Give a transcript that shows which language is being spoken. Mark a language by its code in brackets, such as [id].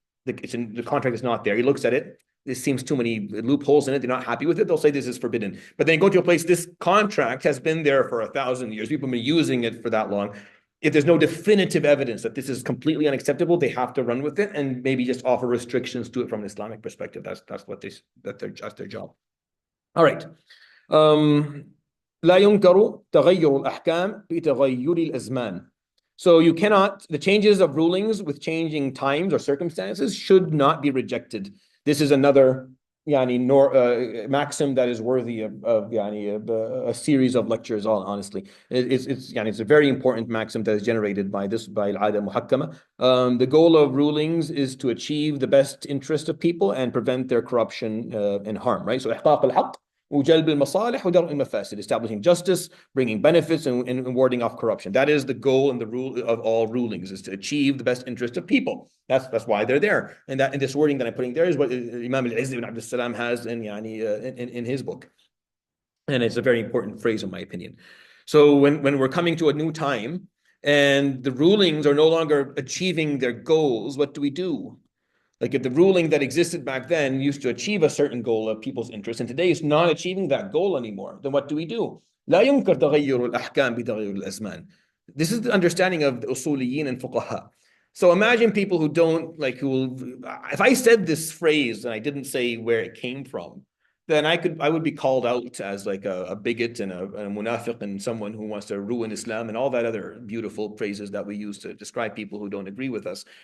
[en] The contract is not there. He looks at it. This seems too many loopholes in it. They're not happy with it. They'll say this is forbidden. But then go to a place, this contract has been there for 1,000 years. People have been using it for that long. If there's no definitive evidence that this is completely unacceptable, they have to run with it and maybe just offer restrictions to it from an Islamic perspective. That's their job. All right. [ar] لا ينكر تغير الأحكام بتغير الأزمان. [en] So you cannot, the changes of rulings with changing times or circumstances should not be rejected. This is another maxim that is worthy of a series of lectures. Honestly, it's a very important maxim that is generated by al-'ada muhakkama. The goal of rulings is to achieve the best interest of people and prevent their corruption and harm. Right. So ihqaq al-haqq, [ar] وجلب المصالح ودرء المفاسد, [en] establishing justice, bringing benefits, and warding off corruption. That is the goal and the rule of all rulings, is to achieve the best interest of people. That's why they're there. And this wording that I'm putting there is what Imam al-Izz ibn Abdul Salam has in his book. And it's a very important phrase in my opinion. So when we're coming to a new time and the rulings are no longer achieving their goals, what do we do? Like if the ruling that existed back then used to achieve a certain goal of people's interest, and today is not achieving that goal anymore, then what do we do? [ar] لا ينكر تغير الأحكام بتغير الأزمان. [en] This is the understanding of the usuliyin and fuqaha. So imagine people who don't if I said this phrase and I didn't say where it came from, then I would be called out as like a bigot and a munafiq and someone who wants to ruin Islam and all that other beautiful phrases that we use to describe people who don't agree with us.